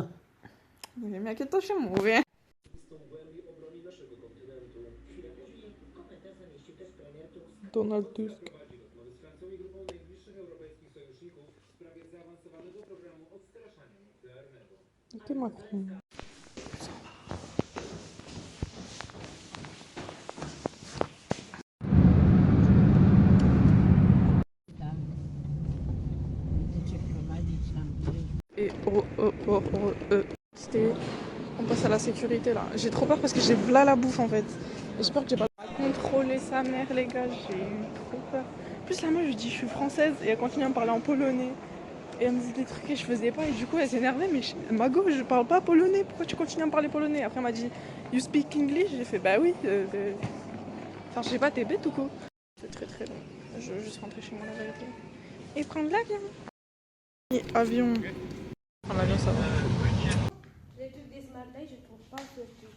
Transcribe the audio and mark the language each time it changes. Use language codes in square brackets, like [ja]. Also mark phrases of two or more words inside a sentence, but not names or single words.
[pl] Nie wiem, jakie to się mówi. Donald Tusk. Ty Macron. [fr] Et on passe à la sécurité là. J'ai trop peur parce que j'ai v'là la bouffe en fait. J'espère que j'ai pas contrôler sa mère les gars, j'ai eu trop peur. En plus la meuf je lui dis je suis française et elle continue à me parler en polonais. Et elle me dit des trucs que je faisais pas et du coup elle s'énervait mais Mago je parle pas polonais, pourquoi tu continues à me parler polonais? Après elle m'a dit [en] you speak English? [fr] J'ai fait bah oui. Enfin je sais pas, t'es bête ou quoi? C'est très très long. Je veux juste rentrer chez moi la vérité. Et prendre l'avion. Et avion. Prendre l'avion ça va. Les trucs des Smart Day, je trouve pas que